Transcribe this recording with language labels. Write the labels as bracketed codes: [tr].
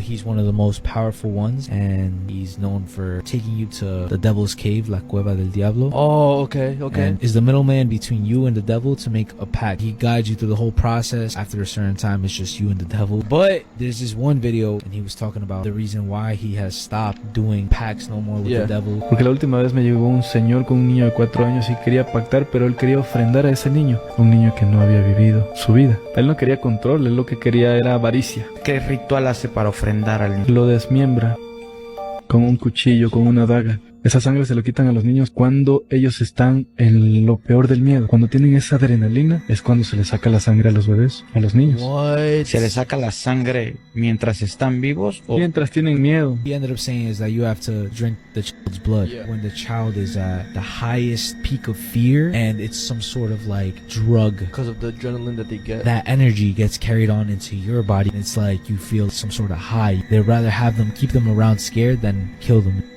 [en] He's one of the most powerful ones, and he's known for taking you to the devil's cave, La Cueva del Diablo. Oh, okay. And is the middleman between you and the devil to make a pact. He guides you through the whole process. After a certain time, it's just you and the devil. But there's this one video, and he was talking about the reason why he has stopped doing pacts no more with the devil. [es] Porque la última vez me llegó un señor con un niño de 4 años y quería pactar, pero él quería ofrendar a ese niño. Un niño que no había vivido su vida. Él no quería control, él lo que quería era avaricia. ¿Qué ritual hace para ofrendar al niño? Lo desmiembra con un cuchillo, con una daga. Esa sangre se lo quitan a los niños cuando ellos están en lo peor del miedo. Cuando tienen esa adrenalina es cuando se les saca la sangre a los bebés, a los niños. [en] What? [es] ¿Se les saca la sangre mientras están vivos? O mientras tienen miedo. [en] He ended up saying is that you have to drink the child's blood when the child is at the highest peak of fear, and it's some sort of like drug. Because of the adrenaline that they get. That energy gets carried on into your body. It's like you feel some sort of high. They'd rather have them, keep them around scared than kill them.